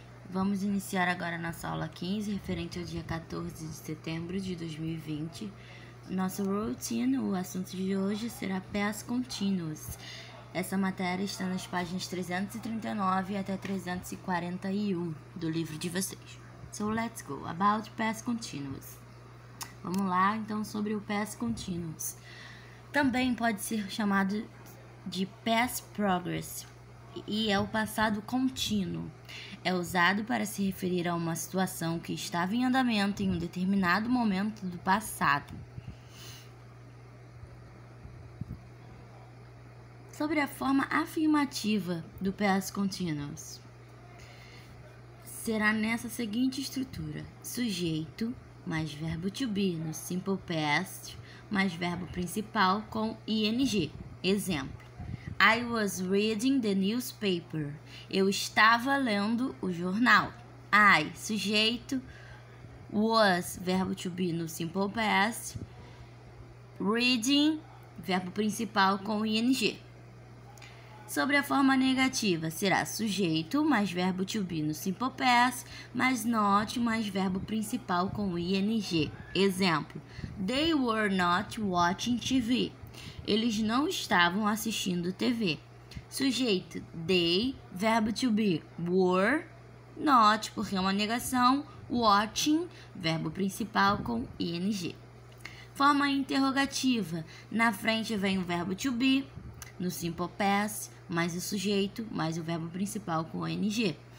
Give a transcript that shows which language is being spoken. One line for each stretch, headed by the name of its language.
Portuguese: Vamos iniciar agora a nossa aula 15, referente ao dia 14 de setembro de 2020. Nossa routine, o assunto de hoje será Past Continuous. Essa matéria está nas páginas 339 até 341 do livro de vocês.
English: So let's go, about Past Continuous.
Portuguese: Vamos lá, então, sobre o Past Continuous. Também pode ser chamado de Past Progress e é o passado contínuo. É usado para se referir a uma situação que estava em andamento em um determinado momento do passado. Sobre a forma afirmativa do Past Continuous, será nessa seguinte estrutura: sujeito mais verbo to be no Simple Past mais verbo principal com ing. Exemplo:
English: I was reading the newspaper.
Portuguese: Eu estava lendo o jornal. I, sujeito, was, verbo to be no Simple Past, reading, verbo principal com ing. Sobre a forma negativa, será sujeito mais verbo to be no Simple Past, mais not mais verbo principal com ing. Exemplo:
English: They were not watching TV.
Portuguese: Eles não estavam assistindo TV. Sujeito, they, verbo to be, were, not, porque é uma negação, watching, verbo principal com ing. Forma interrogativa, na frente vem o verbo to be, no Simple Past, mais o sujeito, mais o verbo principal com ing.